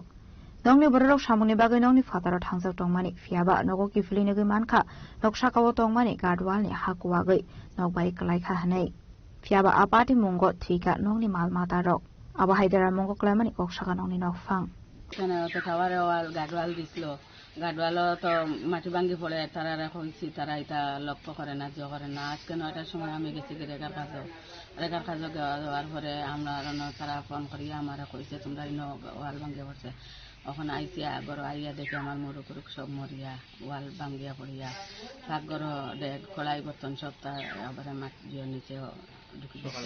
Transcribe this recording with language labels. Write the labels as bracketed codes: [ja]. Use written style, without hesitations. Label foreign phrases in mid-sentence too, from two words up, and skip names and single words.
[trp] Nongni borok samuni bagai nongni fataro thangsak tongmani fiaba nogo kiflini gui manka nok shakawo tongmani gadwal ni hakuwagai nok bai klaikha hanai fiaba apati mungo thika nongni malmata rok aba haidara mungo klamani okshaka nongni nok fang kana to taware wal gadwal dislo gadwalo to mati bangi pole tarara hoisi tara ita [bn] লক্ষ্য করে না যে করে না আজকে 9টার সময় আমি গেছি রেগার কাজে যাওয়ার পরে আমরা তারা ফোন করি আমারা কইছে তোমরা ইনো ওয়াল ভাঙ্গে পড়ছে ওখানে আইসি আগর আইয়া দেখে আমার মুরুকুরুক সব মরিয়া ওয়াল ভাঙ্গিয়া পড়িয়া সাগর ডেক কড়াই বর্তন সব তার আবার মাটির নিচে ঢুকে গেছে।